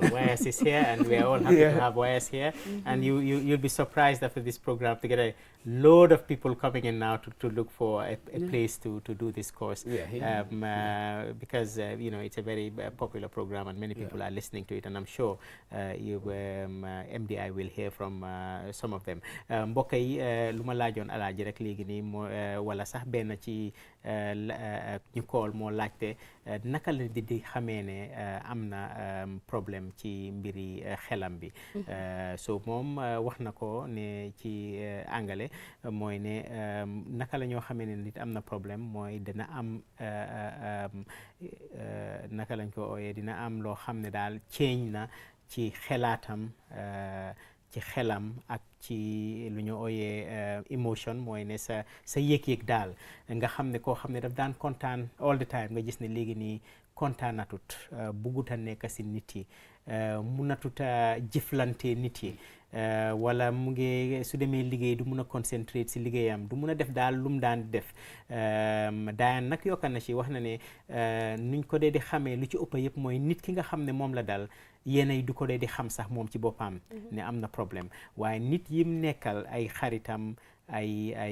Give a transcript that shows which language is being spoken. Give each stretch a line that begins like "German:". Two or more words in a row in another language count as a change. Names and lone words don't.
English: Wayas is here, and we are all happy to have Wayas here. And you'll be surprised after this program to get a load of people coming in now to look for a place to do this course. Because it's a very popular program, and many people are listening to it, and I'm sure MDI will hear from some of them.
Wolof: Mbokk yi lu ma laajoon Alaaji rek léegi nii wala sax benn ci ñu kool moo laajte naka la di xamee ne am na problème ci mbiri xelam bi so moom wax na ko ne ci anglais mooy ne naka la ñoo xamee ne nit am na problème mooy dina am naka lañ ko ooyee dina am loo xam ne daal change na ci xelaatam ci xelam ak ci lu ñu ooyee emotion mooy ne sa yëg-yëg daal nga xam ne koo xam ne daf daan kontaan
English: all the time
Wolof: nga gis ne léegi nii kontaanatut buggut a nekk si nit yi munatut a jëflante nit yi wala mu ngi su demee liggéey du mun a concentrate si liggéeyam du mun a def daal lu mu daan def daan nag yokka na ci wax na ne nuñ ko dee di xamee lu ci ëpp yëpp mooy nit ki nga xam ne moom la dal yéena yi du ko dee di xam sax moom ci boppam ne am na problème waaye nit yim nekkal ay xaritam ay